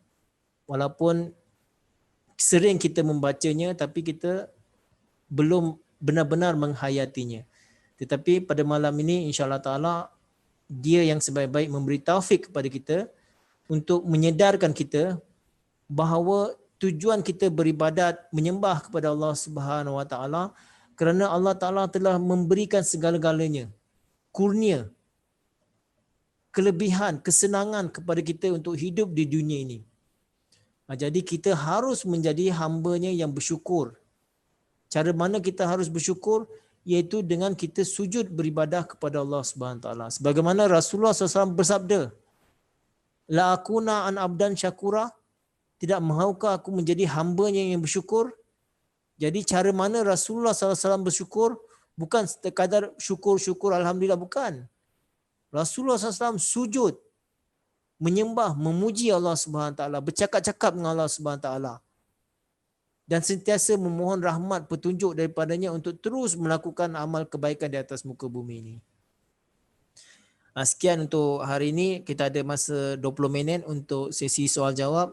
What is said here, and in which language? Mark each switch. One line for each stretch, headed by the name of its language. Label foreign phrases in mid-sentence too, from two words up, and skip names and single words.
Malay: Walaupun sering kita membacanya tapi kita belum benar-benar menghayatinya. Tetapi pada malam ini
Arabic: إن شاء الله تعالى
Malay: dia yang sebaik-baik memberi taufik kepada kita untuk menyedarkan kita bahawa tujuan kita beribadat menyembah kepada Allah
Arabic: سبحانه وتعالى
Malay: kerana
Arabic: الله تعالى
Malay: telah memberikan segala-galanya, kurnia, kelebihan, kesenangan kepada kita untuk hidup di dunia ini. Jadi kita harus menjadi hamba-Nya yang bersyukur. Cara mana kita harus bersyukur? Iaitu dengan kita sujud beribadah kepada Allah
Arabic: سبحانه وتعالى.
Malay: Sebagaimana Rasulullah SAW bersabda,
Arabic: ألا أكون عبدا شكورا,
Malay: tidak mahukah aku menjadi hamba-Nya yang bersyukur? Jadi cara mana Rasulullah SAW bersyukur? Bukan sekadar syukur-syukur Alhamdulillah, bukan. Rasulullah SAW sujud, menyembah, memuji Allah
Arabic: سبحانه تعالى,
Malay: bercakap-cakap dengan Allah
Arabic: سبحانه تعالى,
Malay: dan sentiasa memohon rahmat petunjuk daripadanya untuk terus melakukan amal kebaikan di atas muka bumi ini. Sekian untuk hari ini. Kita ada masa 20 minit untuk sesi soal jawab.